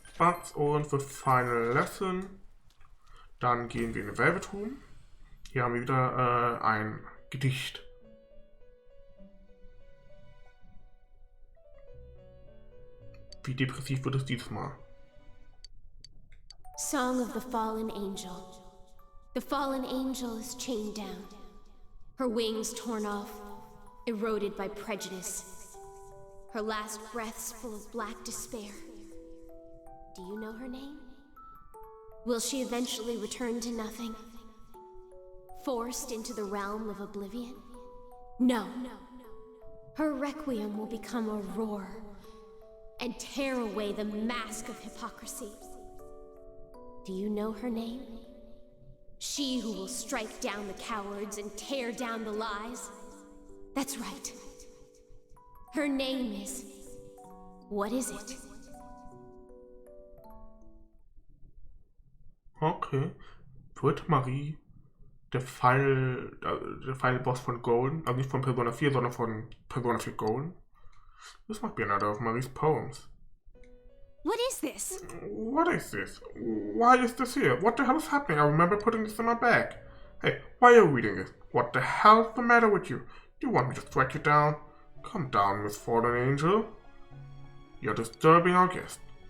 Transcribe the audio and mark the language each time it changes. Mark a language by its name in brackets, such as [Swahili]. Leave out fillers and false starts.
[German] Bugs und [English] the final lesson. [German] Dann gehen wir in den Velvet Room. Hier haben wir wieder ein Gedicht. Wie depressiv wird es dieses Mal? [English] Song of the Fallen Angel. The fallen angel is chained down. Her wings torn off, eroded by prejudice. Her last breaths full of black despair. Do you know her name? Will she eventually return to nothing? Forced into the realm of oblivion? No. Her requiem will become a roar and tear away the mask of hypocrisy. Do you know her name? She who will strike down the cowards and tear down the lies? That's right. Her name is... What is it? Okay. [German] Wird Marie der Final Boss von Golden, also nicht von Persona 4, sondern von Persona 4 Golden? [English] This might be another of Marie's poems. What is this? What is this? Why is this here? What the hell is happening? I remember putting this in my bag. Hey, why are you reading this? What the hell's the matter with you? Do you want me to strike you down? Come down, Miss Fallen Angel. You're disturbing our guest.